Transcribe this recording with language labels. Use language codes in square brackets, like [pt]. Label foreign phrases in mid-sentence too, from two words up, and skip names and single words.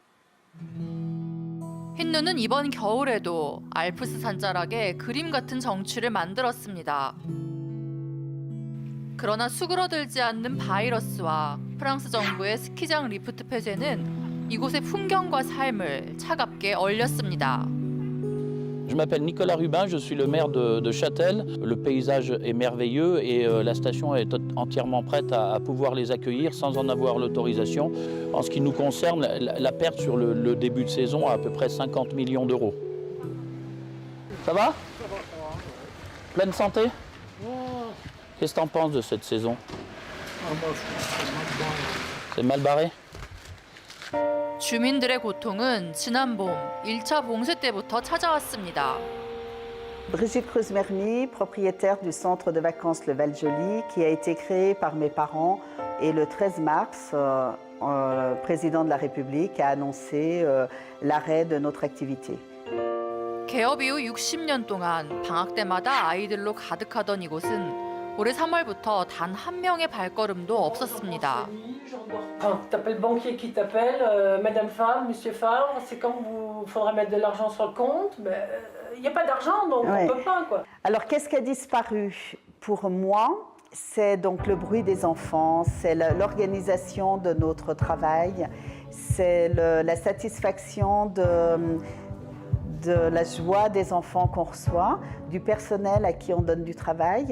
[ko] 흰눈은 이번 겨울에도 알프스 산자락에 그림 같은 정취를 만들었습니다. 그러나 수그러들지 않는 바이러스와 프랑스 정부의 스키장 리프트 폐쇄는 이곳의 풍경과 삶을 차갑게 얼렸습니다. [fr] Je m'appelle Nicolas Rubin, je suis le maire de Châtel. Le paysage est merveilleux et la station est entièrement prête à pouvoir les accueillir sans en avoir l'autorisation. En ce qui nous concerne, la perte sur le début de saison à peu près 50 millions d'euros. Ça va? Pleine santé? Qu'est-ce que t'en penses de cette saison? C'est mal barré? [ko] 주민들의 고통은 지난 봄 1차 봉쇄 때부터 찾아왔습니다. [fr] Brigitte Creusmerny, propriétaire du centre de vacances Le Val-Joli, qui a été créé par mes parents. Et le 13 mars, le président de la République a annoncé l'arrêt de notre activité. [ko] 개업 이후 60년 동안 방학 때마다 아이들로 가득하던 이곳은 올해 3월부터 단 한 명의 발걸음도 없었습니다. [fr] Quand tu appelles le banquier qui t'appelle, Madame Favre, Monsieur Favre, c'est quand vous faudra mettre de l'argent sur le compte. Il n'y a pas d'argent, donc on ne peut pas, quoi. Alors, qu'est-ce qui a disparu? Pour moi, C'est donc le bruit des enfants, c'est l'organisation de notre travail, c'est la satisfaction de la joie des enfants qu'on reçoit, du personnel à qui on donne du travail.